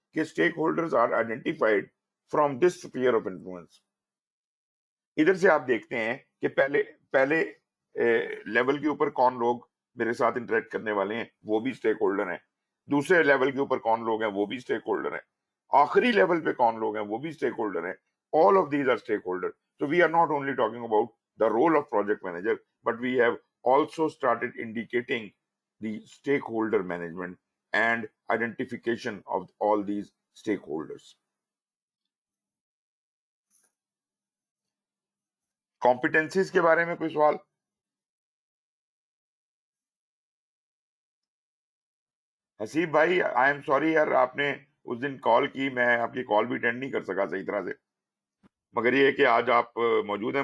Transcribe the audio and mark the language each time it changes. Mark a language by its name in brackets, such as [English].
[English] کہ stakeholders are identified from this sphere of influence. [Urdu] ادھر سے آپ دیکھتے ہیں کہ پہلے لیول کے اوپر کون لوگ میرے ساتھ انٹریکٹ کرنے والے ہیں، وہ بھی اسٹیک ہولڈر ہیں. دوسرے لیول کے اوپر کون لوگ ہیں، وہ بھی اسٹیک ہولڈر ہیں. آخری لیول پہ کون لوگ ہیں، وہ بھی اسٹیک ہولڈر ہیں. [English] All of these are stakeholder. So we are not only talking about the role of project manager, but we have also started indicating the stakeholder management and identification of all these stakeholders. [Urdu] Competencies کے بارے میں کوئی سوال؟ حسیب بھائی [English] I am sorry [Urdu] یار، آپ نے اس دن کال کی، میں آپ کی کال بھی اٹینڈ نہیں کر سکا صحیح طرح سے، مگر یہ کہ آج آپ موجود ہیں.